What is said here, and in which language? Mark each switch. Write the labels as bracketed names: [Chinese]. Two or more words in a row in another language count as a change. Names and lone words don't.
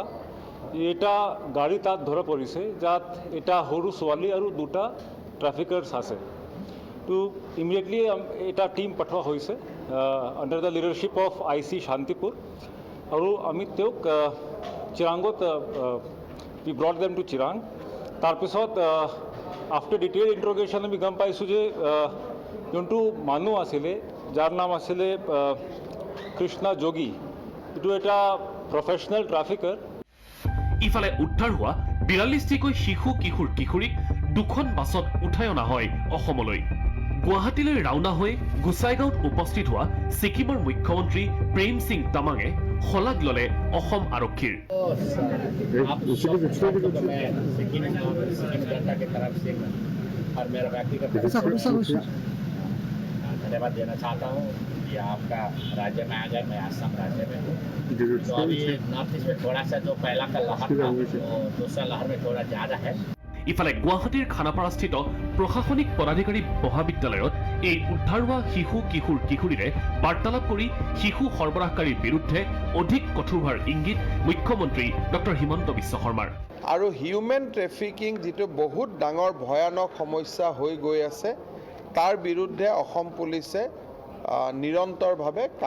[Assamese] এটা গাড়ী তাত ধৰা পৰিছে, যাত এটা সৰু ছোৱালী আৰু 2টা ট্ৰাফিকাৰ্ছ আছে। তো ইমিডিয়েটলি এটা টীম পঠোৱা হৈছে [English] under the leadership of IC Shantipur, [Assamese] আৰু আমি তেওঁক চিৰাঙত [English] we brought them to Chirang. [Assamese] তাৰপিছত [English] after detail interrogation [Assamese] আমি গম পাইছোঁ যে যোনটো মানুহ আছিলে, যাৰ নাম আছিলে কৃষ্ণা যোগী, এইটো এটা [English] professional trafficker. [Assamese] ইফালে উদ্ধাৰ হোৱা 42টিকৈ শিশু, কিশোৰ, কিশোৰীক 2খন বাছত উঠাই অনা হয় অসমলৈ। গুৱাহাটীলৈ ৰাওনা হৈ গোসাইগাঁৱত উপস্থিত হোৱা ছিকিমৰ মুখ্যমন্ত্ৰী প্ৰেম সিং তামাঙে শলাগ ল'লে অসম আৰক্ষীৰ। [Hindi] धन्यवाद देना चाहता हूँ कि आपका राज्य में आ गए। मैं आसाम राज्य में हूँ, तो अभी नॉर्थ ईस्ट में थोड़ा सा जो पहला का लहर था वो दूसरा लहर में थोड़ा ज़्यादा है। [Assamese] ইফালে গুৱাহাটীৰ খানাপাৰাস্থিত প্ৰশাসনিক পদাধিকাৰী মহাবিদ্যালয়ত এই উদ্ধাৰ হোৱা শিশু, কিশোৰ, কিশোৰীৰে বাৰ্তালাপ কৰি শিশু সৰবৰাহকাৰীৰ বিৰুদ্ধে অধিক কঠোৰ হোৱাৰ ইংগিত মুখ্যমন্ত্ৰী ডক্টৰ হিমন্ত বিশ্ব শৰ্মাৰ। আৰু [English] human trafficking [Assamese] যিটো বহুত ডাঙৰ ভয়ানক সমস্যা হৈ গৈ আছে, তাৰ বিৰুদ্ধে অসম পুলিচে নিৰন্তৰভাৱে কাম কৰি যাব।